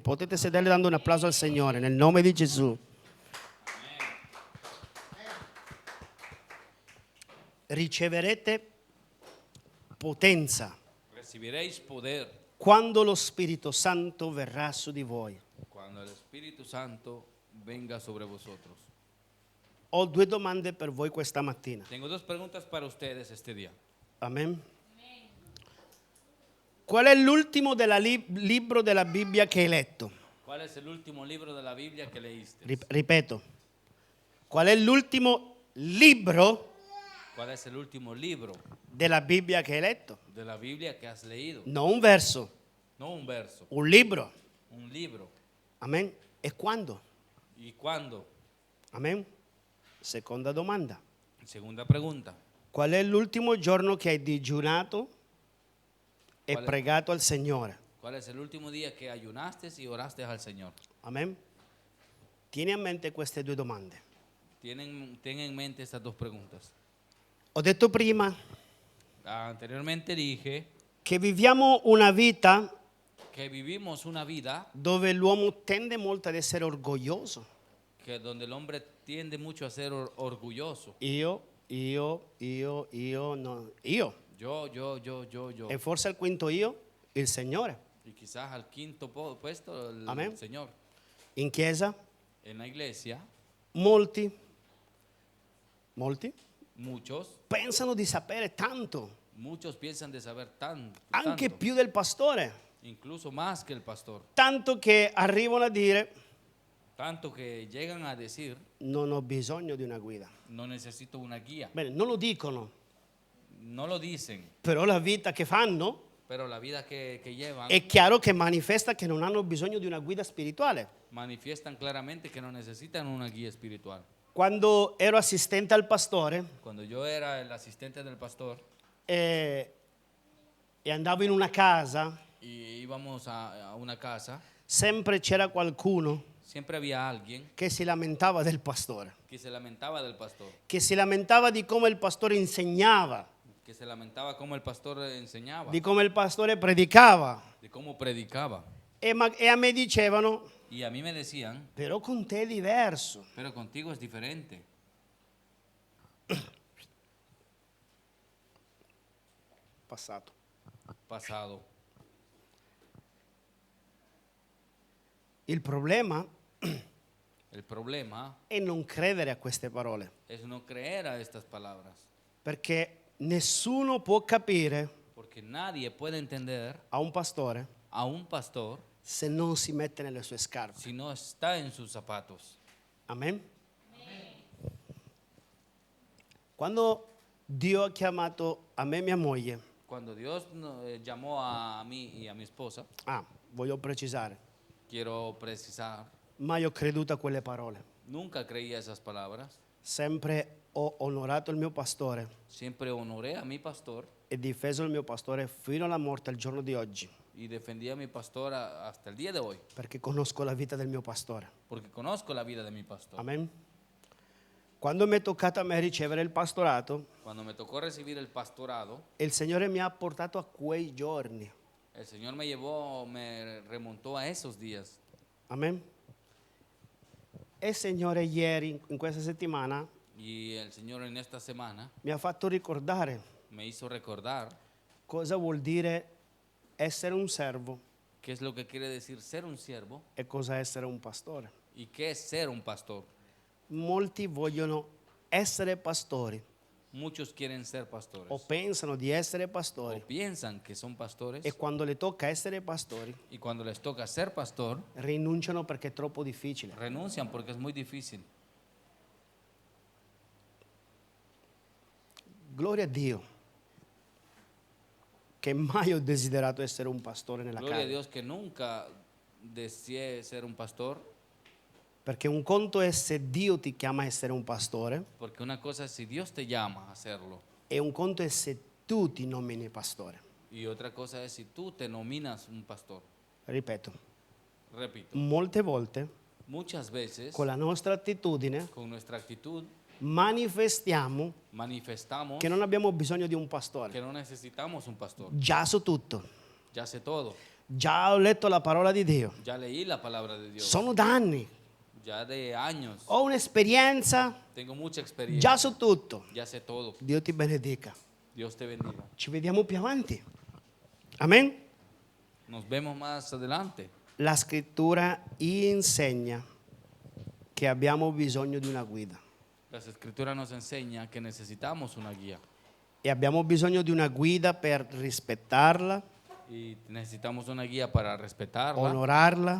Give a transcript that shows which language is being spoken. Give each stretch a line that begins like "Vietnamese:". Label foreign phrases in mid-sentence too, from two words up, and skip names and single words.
Italian: Potete sedervi dando un applauso al Signore, nel nome di Gesù. Riceverete potenza
Spanish: Recibiréis poder
Italian: quando lo Spirito Santo verrà su di voi.
Spanish: cuando el Espíritu Santo venga sobre vosotros.
Italian: Ho due domande per voi questa mattina.
Spanish: Tengo dos preguntas para ustedes este día. Amen.
Italian: Qual è l'ultimo libro della Bibbia che hai letto?
Spanish: ¿Cuál es el último libro de la Biblia que leíste?
Italian: Ripeto. Qual è l'ultimo libro
Spanish: ¿Cuál es el último libro
Italian: della Bibbia che hai letto?
Spanish: de la Biblia que has leído?
Italian: Non un verso,
Spanish: No un verso,
Italian: un libro.
Spanish: un libro.
Italian: Amen. E quando?
Spanish: ¿Y cuándo?
Italian: Amen. Seconda domanda.
Spanish: Segunda pregunta.
Italian: Qual è l'ultimo giorno che hai digiunato e Qual è? pregato al Signore?
Spanish: ¿Cuál es el último día que ayunaste y oraste al Señor? Amen?
Italian: Tieni a mente queste due domande.
Spanish: Ten en mente estas dos preguntas.
Italian: Ho detto prima
Spanish: Anteriormente dije
Italian: che viviamo una vita
Spanish: que vivimos una vida
Italian: dove l'uomo tende molto ad essere orgoglioso.
Spanish: que donde el hombre tiende mucho a ser orgulloso.
Italian: Io, no, io.
Spanish: Yo.
Italian: E forse al quinto io, il Signore.
Spanish: Y quizás al quinto puesto el Amén. Señor.
Italian: In chiesa,
Spanish: En la iglesia,
Italian: molti
Spanish: muchos
Italian: pensano di sapere tanto,
Spanish: piensan de saber tanto,
Italian: anche più del pastore,
Spanish: incluso más que el pastor.
Italian: tanto che arrivano a dire
Spanish: Tanto que llegan a decir,
Italian: non ho bisogno di una guida.
Spanish: no necesito una guía.
Italian: Bene, non lo dicono,
Spanish: No lo dicen,
Italian: però la vita che fanno
Spanish: pero la vida que llevan
Italian: è chiaro che manifesta che non hanno bisogno di una guida spirituale.
Spanish: manifiestan claramente que no necesitan una guía espiritual.
Italian: Quando ero assistente al pastore
Spanish: Cuando yo era el asistente del pastor
Italian: e andavo in una casa,
Spanish: y íbamos a una casa,
Italian: sempre c'era qualcuno
Spanish: siempre había alguien
Italian: che si lamentava del pastore,
Spanish: que se lamentaba del pastor,
Italian: che si lamentava di come il pastore insegnava,
Spanish: que se lamentaba cómo el pastor enseñaba,
Italian: di come il pastore predicava.
Spanish: de cómo predicaba.
Italian: E a me dicevano,
Spanish: Y a mí me decían,
Italian: però con te è diverso.
Spanish: pero contigo es diferente.
Italian: Passato.
Spanish: Pasado.
Italian: Il problema
Spanish: El problema
Italian: è non credere a queste parole,
Spanish: es no creer a estas palabras,
Italian: perché nessuno può capire
Spanish: porque nadie puede entender
Italian: a un pastore
Spanish: a un pastor
Italian: se non si mette nelle sue scarpe.
Spanish: si no está en sus zapatos. Amen?
Italian: Quando Dio ha chiamato a me e mia moglie,
Spanish: Cuando Dios llamó a mí y a mi esposa,
Italian: voglio precisare,
Spanish: quiero precisar,
Italian: mai ho creduto a quelle parole.
Spanish: nunca creí a esas palabras.
Italian: Sempre ho onorato il mio pastore
Spanish: Siempre honoré a mi pastor
Italian: e difeso il mio pastore fino alla morte al giorno di oggi,
Spanish: y defendí a mi pastor hasta el día de hoy,
Italian: perché conosco la vita del mio pastore.
Spanish: porque conozco la vida de mi pastor. Amen?
Italian: Quando mi è toccato a me ricevere il pastorato,
Spanish: Cuando me tocó recibir el pastorado,
Italian: il Signore mi ha portato a quei giorni.
Spanish: el Señor me remontó a esos días. Amen?
Italian: E il Signore ieri, in questa settimana,
Spanish: Y el Señor en esta semana
Italian: mi ha fatto ricordare
Spanish: me hizo recordar
Italian: cosa vuol dire essere un servo
Spanish: qué es lo que quiere decir ser un siervo
Italian: e cosa essere un pastore.
Spanish: y qué es ser un pastor.
Italian: Molti vogliono essere pastori
Spanish: Muchos quieren ser pastores
Italian: o pensano di essere
Spanish: o
Italian: pastori
Spanish: piensan que son pastores
Italian: e quando le tocca essere pastori
Spanish: y cuando les toca ser pastor
Italian: rinunciano perché è troppo difficile.
Spanish: renuncian porque es muy difícil.
Italian: Gloria a Dio che mai ho desiderato essere un pastore nella
Spanish: Gloria a
Italian: casa,
Spanish: Dios que nunca deseé ser un pastor,
Italian: perché un conto è se Dio ti chiama a essere un pastore
Spanish: porque una cosa es si Dios te llama a hacerlo
Italian: e un conto è se tu ti nomini pastore.
Spanish: y otra cosa es si tú te nominas un pastor.
Italian: Ripeto,
Spanish: Repito,
Italian: molte volte
Spanish: muchas veces
Italian: con la nostra attitudine
Spanish: con nuestra actitud
Italian: manifestiamo
Spanish: manifestamos
Italian: che non abbiamo bisogno di un pastore.
Spanish: que no necesitamos un pastor.
Italian: Già so tutto,
Spanish: Ya sé todo,
Italian: già ho letto la parola di Dio,
Spanish: ya leí la palabra de Dios,
Italian: sono da anni,
Spanish: ya de años,
Italian: ho un'esperienza,
Spanish: tengo mucha experiencia,
Italian: già so tutto.
Spanish: ya sé todo.
Italian: Dio ti benedica.
Spanish: Dios te bendiga.
Italian: Ci vediamo più avanti. Amen.
Spanish: Nos vemos más adelante.
Italian: La scrittura insegna che abbiamo bisogno di una guida
Spanish: Las escrituras nos enseñan que necesitamos una guía
Italian: e abbiamo bisogno di una guida per rispettarla,
Spanish: y necesitamos una guía para respetarla,
Italian: onorarla,